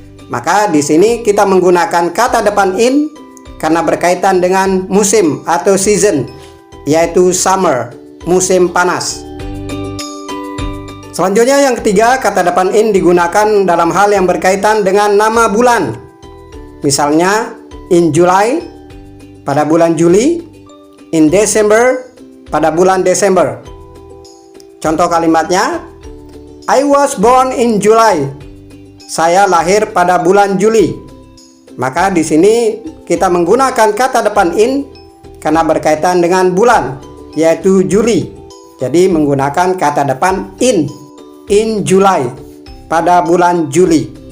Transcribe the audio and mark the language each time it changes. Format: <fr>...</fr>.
<id>Maka di sini kita menggunakan kata depan in karena berkaitan dengan musim atau season, yaitu summer, musim panas. Selanjutnya yang ketiga, kata depan in digunakan dalam hal yang berkaitan dengan nama bulan. Misalnya</id> <en>in July,</en> <id>pada bulan Juli,</id> <en>in December,</en> <id>pada bulan Desember. Contoh kalimatnya,</id> <en>I was born in July.</en> <id>Saya lahir pada bulan Juli. Maka di sini kita menggunakan kata depan in karena berkaitan dengan bulan, yaitu Juli. Jadi menggunakan kata depan</id> <en>in July,</en> <id>pada bulan Juli.</id>